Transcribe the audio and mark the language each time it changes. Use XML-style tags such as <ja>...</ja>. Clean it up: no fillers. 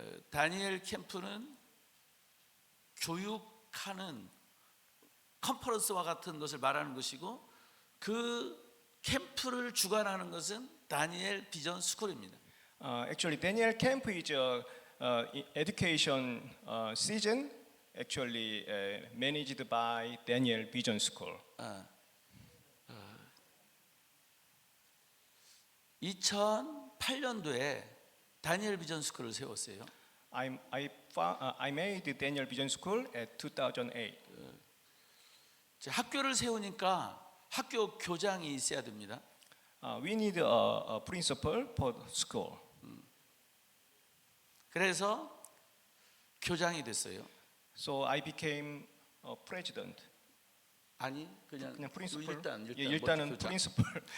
<ko>다니엘 캠프는 교육하는 컨퍼런스와 같은 것을 말하는 것이고 그 캠프를 주관하는 것은 다니엘 비전 스쿨입니다.</ko> <en>Actually, Daniel Camp is a education season actually managed by Daniel Vision School.</en> <ko>2008년도에 다니엘 비전 스쿨을 세웠어요.</ko> <en>I made Daniel Vision School at 2008.</en> <ko>학교를 세우니까 학교 교장이 있어야 됩니다.</ko> <en>We need a principal for school.</en> <ko>그래서 교장이 됐어요.</ko> <en>So I became a president.</en> <ko>아니 그냥</ko> <en>principal.</en> <ko>일단은 일단은 principal.</ko>